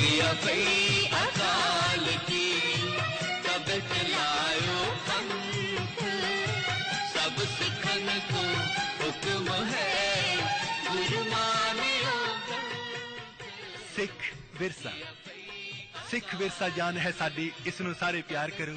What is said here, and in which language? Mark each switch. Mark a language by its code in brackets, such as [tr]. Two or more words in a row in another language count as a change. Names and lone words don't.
[hi] भई अकाल की, तब चलायो पंथ, सब सिखन को हुक्म है, गुरु मानियो। [pa] ਸਿਖ ਵਿਰਸਾ, ਸਿਖ ਵਿਰਸਾ ਜਾਨ ਹੈ ਸਾਡੀ, ਇਸ ਨੂੰ ਸਾਰੇ ਪਿਆਰ ਕਰੋ।